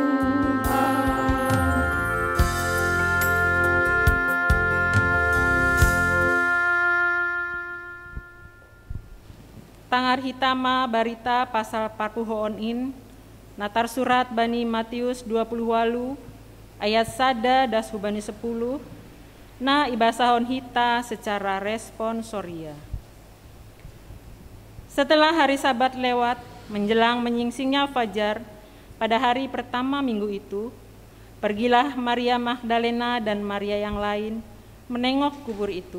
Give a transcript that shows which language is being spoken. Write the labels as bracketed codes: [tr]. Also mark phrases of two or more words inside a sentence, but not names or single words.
[smn] Tangar hitama barita pasal parpuhoon in, natar surat bani Matius 28 ayat sada das hubani 10, na ibasahon hita [id] secara responsoria. Setelah hari Sabat lewat, menjelang menyingsingnya fajar, pada hari pertama minggu itu, pergilah Maria Magdalena dan Maria yang lain menengok kubur itu.